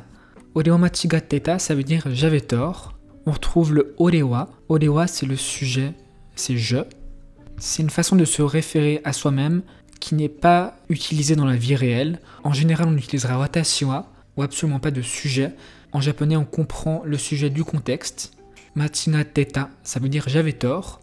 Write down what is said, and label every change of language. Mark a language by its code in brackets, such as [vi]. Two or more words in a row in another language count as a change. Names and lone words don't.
[ja] Ore wa machigatteta, [fr] ça veut dire j'avais tort. On retrouve le [ja] ore wa. Ore wa, [fr] c'est le sujet, c'est je. C'est une façon de se référer à soi-même qui n'est pas utilisée dans la vie réelle. En général, on utilisera [ja] watashi wa [fr] ou absolument pas de sujet. En japonais, on comprend le sujet du contexte. Machigatteta, ça veut dire j'avais tort.